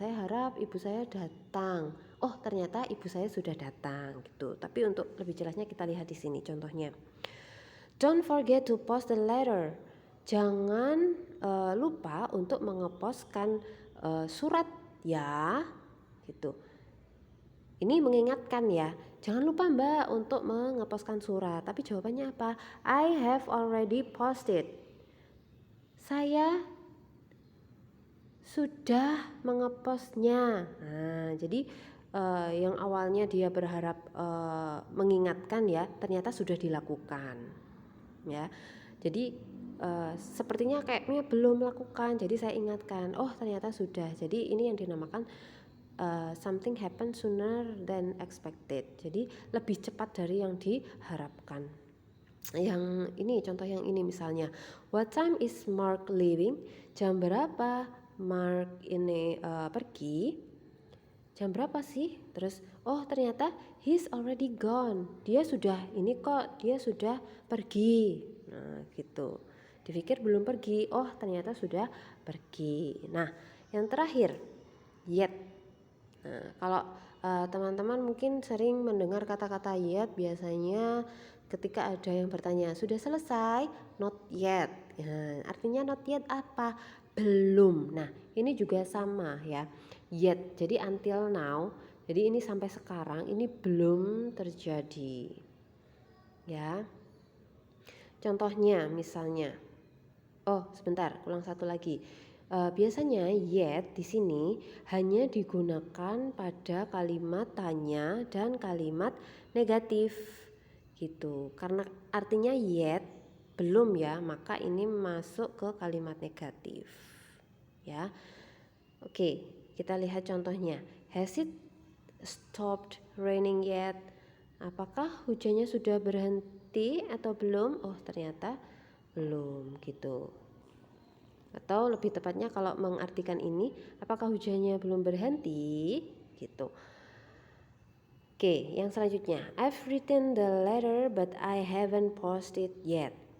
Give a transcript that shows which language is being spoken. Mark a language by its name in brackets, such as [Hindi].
[Indonesian] Saya harap ibu saya datang. Oh, ternyata ibu saya sudah datang gitu. Tapi untuk lebih jelasnya kita lihat di sini contohnya. [English] Don't forget to post the letter. [Indonesian] Jangan lupa untuk mengepostkan surat ya, gitu. Ini mengingatkan ya, jangan lupa Mbak untuk mengepostkan surat. Tapi jawabannya apa? [English] I have already posted. [Indonesian] Saya sudah mengepostnya. Nah, jadi yang awalnya dia berharap mengingatkan ya, ternyata sudah dilakukan. Ya, jadi sepertinya kayaknya belum melakukan, jadi saya ingatkan. Oh, ternyata sudah. Jadi ini yang dinamakan [English] something happen sooner than expected. [Indonesian] Jadi lebih cepat dari yang diharapkan. Yang ini, contoh yang ini misalnya, [English] what time is Mark leaving? [Indonesian] Jam berapa Mark ini pergi? Jam berapa sih? Terus oh ternyata [English] he's already gone. [Indonesian] Dia sudah ini kok, dia sudah pergi. Nah gitu. Dipikir belum pergi, oh ternyata sudah pergi. Nah yang terakhir, yet. Nah kalau teman-teman mungkin sering mendengar kata-kata yet, biasanya ketika ada yang bertanya sudah selesai, [English] not yet. [Indonesian] Nah, artinya [English] not yet [Indonesian] apa? Belum. Nah ini juga sama ya, yet, jadi [English] until now, [Indonesian] jadi ini sampai sekarang ini belum terjadi ya. Contohnya misalnya, oh sebentar, ulang satu lagi. Biasanya yet di sini hanya digunakan pada kalimat tanya dan kalimat negatif gitu, karena artinya yet belum ya, maka ini masuk ke kalimat negatif ya. Oke, kita lihat contohnya. [English] Has it stopped raining yet? [Indonesian] Apakah hujannya sudah berhenti atau belum? Oh, ternyata belum gitu. Atau lebih tepatnya kalau mengartikan ini, apakah hujannya belum berhenti? Gitu. Oke, yang selanjutnya. [English] I've written the letter but I haven't posted yet.